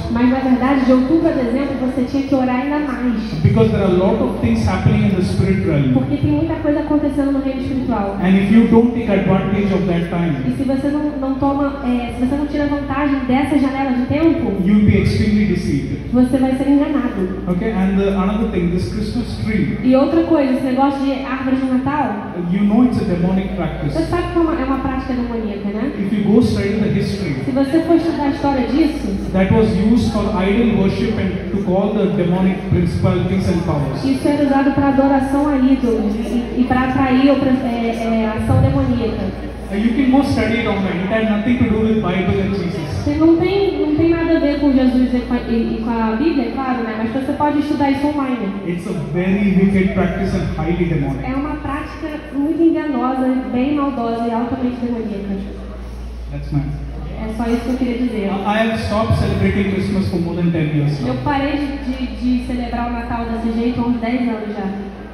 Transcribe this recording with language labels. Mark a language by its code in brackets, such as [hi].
[pt] Mas na verdade, de outubro a dezembro, você tinha que orar ainda mais. [en] Because there are a lot of things happening in the spirit realm. [pt] Porque tem muita coisa acontecendo no reino espiritual. [en] And if you don't take advantage of that [pt] E [en] time, [pt] se você não toma, se você não tira vantagem dessa janela de tempo, [en] you'll be extremely deceived. [pt] você vai ser enganado. [en] Okay, and another thing, this Christmas tree, [pt] E outra coisa, esse negócio de árvore de Natal, [en] you know it's a demonic practice. [pt] você sabe que é uma prática demoníaca, né? [en] If you go study the history, [pt] Se você for estudar a história disso, [en] that was used for idol worship and to call the demonic principalities and powers. [pt] isso era usado para adoração a ídolos e para atrair a ação demoníaca. [en] You can go study it online. It has nothing to do with Bible and Jesus. [pt] Não tem nada a ver com Jesus e com a Bíblia, é claro, né? Mas você pode estudar isso online. [en] It's a very wicked practice and highly demonic. [pt] É uma prática muito enganosa, bem maldosa e altamente demoníaca. [en] That's nice. [pt] É só isso que eu queria dizer. [en] I have stopped celebrating Christmas for more than 10 years [pt] Eu [en] now. [pt] parei de celebrar o Natal desse jeito há uns 10 anos já.